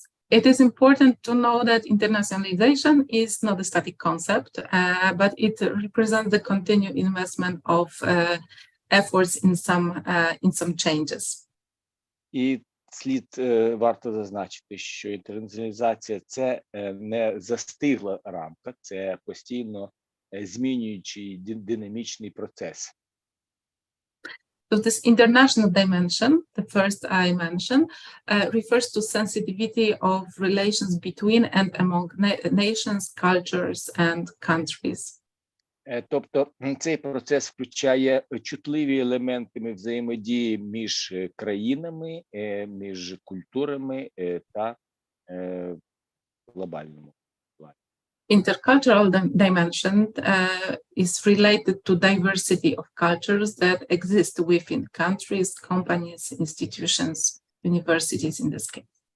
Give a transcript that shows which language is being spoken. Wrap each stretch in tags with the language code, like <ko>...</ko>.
<en>It is important to know that internationalization is not a static concept, but it represents the continued investment of efforts in some changes.</en> <uk>І варто зазначити, що інтернаціоналізація – це не застигла рамка, це постійно змінюючий динамічний процес.</uk> <en>So this international dimension, the first I mentioned, refers to sensitivity of relations between and among nations, cultures, and countries.</en> <uk>Тобто цей процес включає чутливі елементи взаємодії між країнами, між культурами та глобальному.</uk> <en>Intercultural dimension is related to diversity of cultures that exist within countries, companies, institutions, universities in this case.</en>